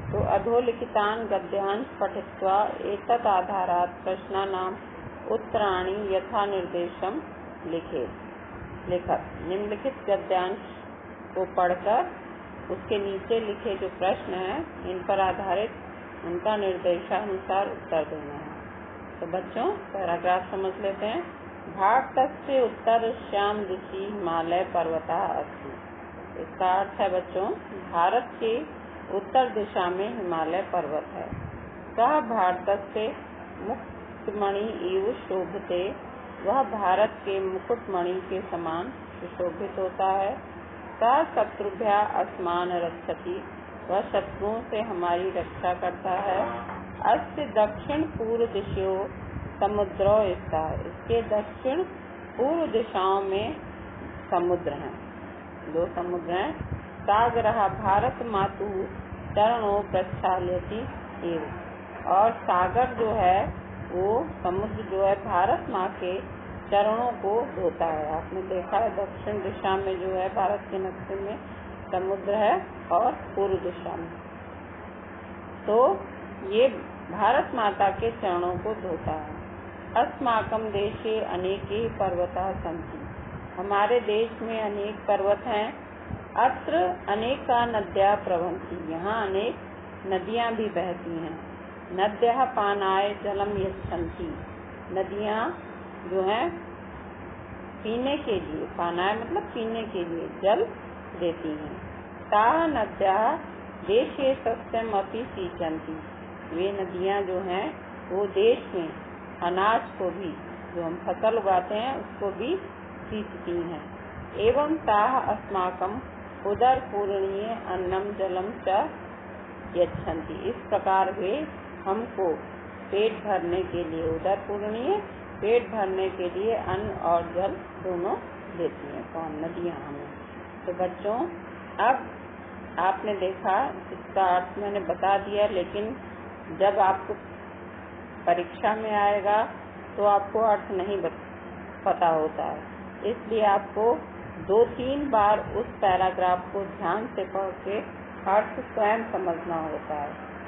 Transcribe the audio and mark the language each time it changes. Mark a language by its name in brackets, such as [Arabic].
[Sanskrit] तो अधोलिखितान् गद्यांश पठित्वा एतत् आधारात् प्रश्नानाम् उत्तराणि यथा निर्देशम लिखत। [Hindi] निम्नलिखित गद्यांश को पढ़कर उसके नीचे लिखे जो प्रश्न हैं इन पर आधारित उनका निर्देशानुसार उत्तर देना है। तो बच्चों पैराग्राफ समझ लेते हैं। [Sanskrit] भारतस्य उत्तरस्यां दिशि हिमालय पर्वतः अस्ति। [Hindi] इसका अर्थ है बच्चों, भारत के उत्तर दिशा में हिमालय पर्वत है। [Sanskrit] सः भारतस्य मुकुटमणि इव शोभते। [Hindi] वह भारत के मुकुटमणि के समान सुशोभित होता है। [Sanskrit] सः शत्रुभ्यः अस्मान् रक्षति। [Hindi] वह शत्रुओं से हमारी रक्षा करता है। [Sanskrit] अस्य दक्षिण पूर्व दिशो समुद्रो स्तः। [Hindi] इसके दक्षिण पूर्व दिशाओं में समुद्र हैं, दो समुद्र हैं। [Sanskrit] सागरः भारत मातुः चरणों प्रक्षाल्यति एव। [Hindi] और सागर जो है वो समुद्र जो है भारत माँ के चरणों को धोता है। आपने देखा है दक्षिण दिशा में जो है भारत के नक्शे में समुद्र है और पूर्व दिशा में तो ये भारत माता के चरणों को धोता है। [Sanskrit] अस्माकं देशे अनेके पर्वताः सन्ति। [Hindi] हमारे देश में अनेक पर्वत हैं। [Sanskrit] अत्र अनेका नद्यः प्रवहन्ति। [Hindi] यहाँ अनेक नदियाँ भी बहती हैं। [Sanskrit] नद्यः पानाय जलम यच्छन्ति। [Hindi] नदियाँ जो हैं पीने के लिए, पानाय मतलब पीने के लिए जल देती हैं। [Sanskrit] ताः नद्यः देशे सस्यम् अपि सिंचन्ति। [Hindi] वे नदियाँ जो हैं वो देश में अनाज को भी, जो हम फसल उगाते हैं उसको भी सींचती हैं। [Sanskrit] एवं ताः अस्माकम् उदरपूरणीय अन्नम जलम च यच्छन्ति। [Hindi] इस प्रकार वे हमको पेट भरने के लिए, उदरपूरणीय पेट भरने के लिए अन्न और जल दोनों देती हैं। कौन? नदियाँ हमें। तो बच्चों अब आपने देखा, इसका अर्थ मैंने बता दिया, लेकिन जब आपको परीक्षा में आएगा तो आपको अर्थ नहीं पता होता है, इसलिए आपको 2-3 बार उस पैराग्राफ को ध्यान से पढ़ के अर्थ स्वयं समझना होता है।